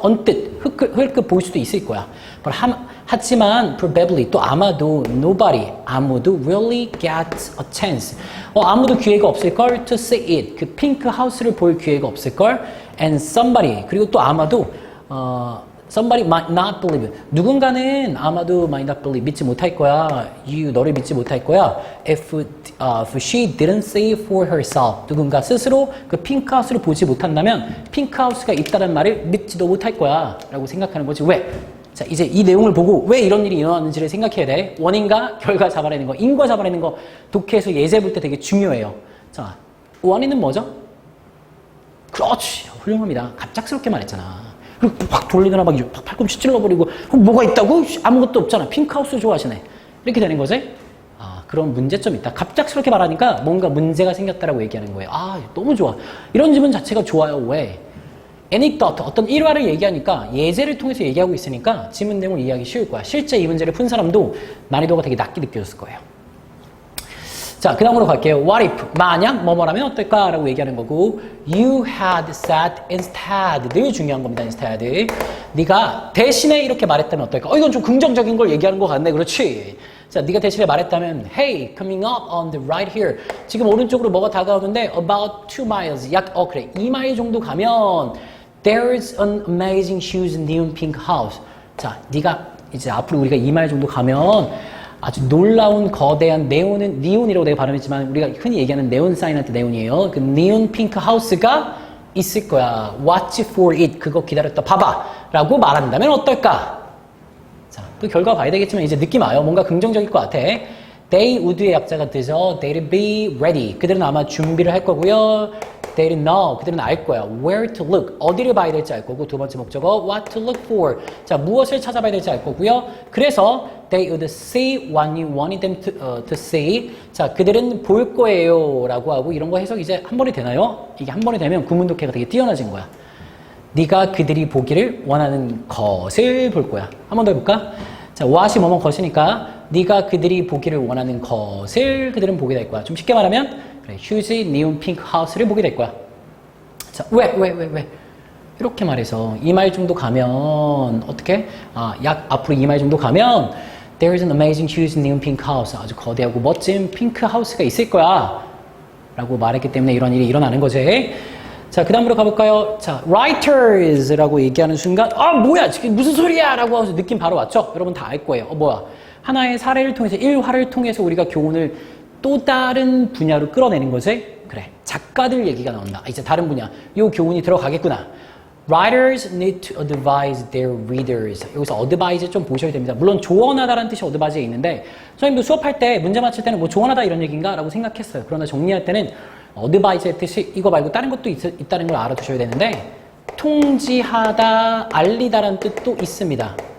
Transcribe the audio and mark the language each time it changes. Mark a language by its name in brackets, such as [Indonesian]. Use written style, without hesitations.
[Korean] 언뜻 흘끗 볼 수도 있을 거야. 하지만 [English] probably [Korean] 또 아마도 [English] nobody [Korean] 아무도 [English] really get a chance [Korean] 아무도 기회가 없을걸 [English] to see it [Korean] 그 핑크 하우스를 볼 기회가 없을걸 [English] and somebody [Korean] 그리고 또 아마도 [English] Somebody might not believe. [Korean] 누군가는 아마도 [English] might not believe. [Korean] 믿지 못할 거야. 너를 믿지 못할 거야. [English] If she didn't see for herself. [Korean] 누군가 스스로 그 핑크하우스를 보지 못한다면 핑크하우스가 있다는 말을 믿지도 못할 거야. 라고 생각하는 거지. 왜? 자, 이제 이 내용을 보고 왜 이런 일이 일어났는지를 생각해야 돼. 원인과 결과 잡아내는 거, 인과 잡아내는 거 독해에서 예제 볼 때 되게 중요해요. 자, 원인은 뭐죠? 그렇지. 훌륭합니다. 갑작스럽게 말했잖아. 그리고 확 돌리더나 막 팔꿈치 찔러버리고 뭐가 있다고? 아무것도 없잖아. 핑크하우스 좋아하시네. 이렇게 되는 거지? 아, 그런 문제점이 있다. 갑작스럽게 말하니까 뭔가 문제가 생겼다라고 얘기하는 거예요. 아, 너무 좋아. 이런 지문 자체가 좋아요. 왜? anecdote, 어떤 일화를 얘기하니까 예제를 통해서 얘기하고 있으니까 지문 내용을 이해하기 쉬울 거야. 실제 이 문제를 푼 사람도 난이도가 되게 낮게 느껴졌을 거예요. 자, 그 다음으로 갈게요. [English] What if? [Korean] 만약 뭐뭐라면 어떨까? 라고 얘기하는 거고 [English] You had said instead. [Korean] 늘 중요한 겁니다. instead. 네가 대신에 이렇게 말했다면 어떨까? 이건 좀 긍정적인 걸 얘기하는 것 같네. 그렇지? 자, 네가 대신에 말했다면 [English] Hey, coming up on the right here. [Korean] 지금 오른쪽으로 뭐가 다가오는데 [English] About 2 miles. [Korean] 그래. 2마일 정도 가면 [English] There's an amazing huge neon pink house. [Korean] 자, 네가 이제 앞으로 우리가 2마일 정도 가면 아주 놀라운 거대한 니온이라고 내가 발음했지만 우리가 흔히 얘기하는 네온 사인한테 네온이에요. 그 니온 핑크 하우스가 있을 거야. [English] Watch for it. [Korean] 그거 기다렸다 봐봐. 라고 말한다면 어떨까? 자, 그 결과 봐야 되겠지만 이제 느낌 와요. 뭔가 긍정적일 것 같아. [English] They would [Korean] 의 약자가 되죠. [English] They'd be ready. [Korean] 그들은 아마 준비를 할 거고요. [English] They'd know. [Korean] 그들은 알 거야. [English] Where to look. [Korean] 어디를 봐야 될지 알 거고 두 번째 목적어 [English] what to look for. [Korean] 자, 무엇을 찾아봐야 될지 알 거고요. 그래서 [English] they would see what you wanted them to see. [Korean] 자, 그들은 볼 거예요. 라고 하고 이런 거 해석 이제 한 번이 되나요? 이게 한 번이 되면 구문 독해가 되게 뛰어나진 거야. 네가 그들이 보기를 원하는 것을 볼 거야. 한 번 더 해볼까? 자, what이 뭐뭐 것이니까 네가 그들이 보기를 원하는 것을 그들은 보게 될 거야. 좀 쉽게 말하면 그래, 휴지 니온 핑크 하우스를 보게 될 거야. 자, 왜? 이렇게 말해서 2마일 정도 가면 어떻게? 약 앞으로 2마일 정도 가면 [English] There is an amazing huge neon pink house. [Korean] 아주 거대하고 멋진 핑크 하우스가 있을 거야. 라고 말했기 때문에 이런 일이 일어나는 거지. 자, 그 다음으로 가볼까요? 자, writers라고 얘기하는 순간 뭐야 지금 무슨 소리야 라고 하면서 느낌 바로 왔죠? 여러분 다 알 거예요. 뭐야? 하나의 사례를 통해서 일화를 통해서 우리가 교훈을 또 다른 분야로 끌어내는 거지? 그래, 작가들 얘기가 나온다. 이제 다른 분야. 이 교훈이 들어가겠구나. [English] Writers need to advise their readers. [Korean] 여기서 advise 좀 보셔야 됩니다. 물론 조언하다라는 뜻이 advise에 있는데 선생님도 수업할 때 문제 맞힐 때는 뭐 조언하다 이런 얘기인가? 라고 생각했어요. 그러나 정리할 때는 advise의 뜻이 이거 말고 다른 것도 있다는 걸 알아두셔야 되는데 통지하다, 알리다라는 뜻도 있습니다.